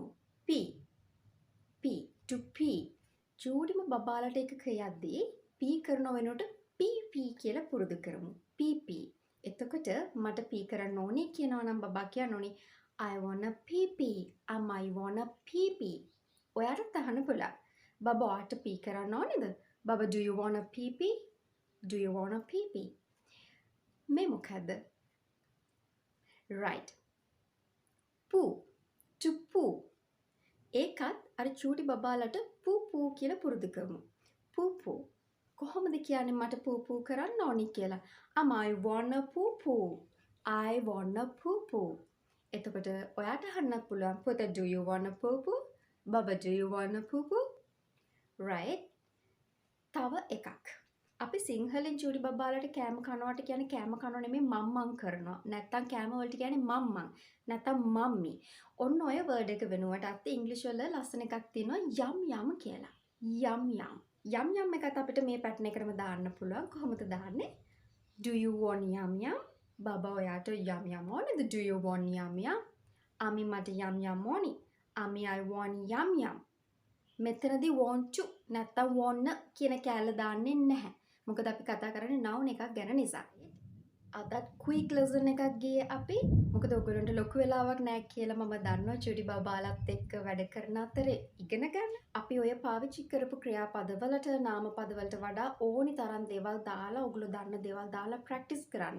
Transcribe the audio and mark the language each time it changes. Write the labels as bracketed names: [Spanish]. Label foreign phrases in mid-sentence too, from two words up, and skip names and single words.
[English] P. P. To P. [Sinhala] චූටිම බබාලට එක කියද්දී P කරන වෙනකොට PP කියලා පුරුදු කරමු. PP. එතකොට මට P කරන්න ඕනි කියනවා නම් බබා කියන්න ඕනි [English] I wanna pee. I wanna pee. [Sinhala] ඔයාට අහන්න පුළුවන්. බබා ඔයාට pee කරන්න ඕනේද? බබා [English] do you wanna pee? Do you wanna pee? [Sinhala] මේ මොකද්ද? [English] right. poo. To poo. [Sinhala] ඒකත් අර චූටි බබාලට poo කියලා පුරුදු කරමු. poo. කොහොමද කියන්නේ මට poo කරන්න ඕනි කියලා? [English] I wanna poo. I wanna poo. [Sinhala] එතකොට ඔයාට අහන්නත් පුළුවන් පුතා [English] do you wanna poo? බබා do you wanna poo? right. [Sinhala] තව එකක්. අපි සිංහලෙන් චූටි බබාලට කෑම කනවට කියන්නේ කෑම කනව නෙමෙයි මම්මන් කරනවා. නැත්තම් කෑම වලට කියන්නේ මම්මන්. නැත්තම් මම්මි. ඔන්න ඔය වර්ඩ් එක වෙනුවට අත් ඉංග්‍රීසි වල ලස්සන එකක් තියෙනවා යම් කියලා. යම් එකත් අපිට මේ පැටර්න් එකටම දාන්න පුළුවන්. කොහොමද දාන්නේ? [English] Do you want yum? [Sinhala] බබා ඔයාට යම් ඕනේද? [English] Do you want yum? [Sinhala] අම්මි මට යම් ඕනි. අම්මි [English] I want yum. [Sinhala] මෙතනදී [English] want to [Sinhala] නැත්තම් want කියන කැලේ දාන්නේ නැහැ. මොකද අපි කතා කරන්නේ noun එකක් ගැන නිසා. අදත් [English] quick lesson [Sinhala] එකක් ගියේ අපි. මොකද ඔයගොල්ලන්ට ලොකු වෙලාවක් නැහැ කියලා මම දන්නවා චුටි බබාලත් එක්ක වැඩ කරන අතරේ ඉගෙන ගන්න. අපි ඔය පාවිච්චි කරපු ක්‍රියාපදවලට නාමපදවලට වඩා ඕනි තරම් දේවල් දාලා ඔයගොල්ලෝ දන්න දේවල් දාලා ප්‍රැක්ටිස් කරන්න.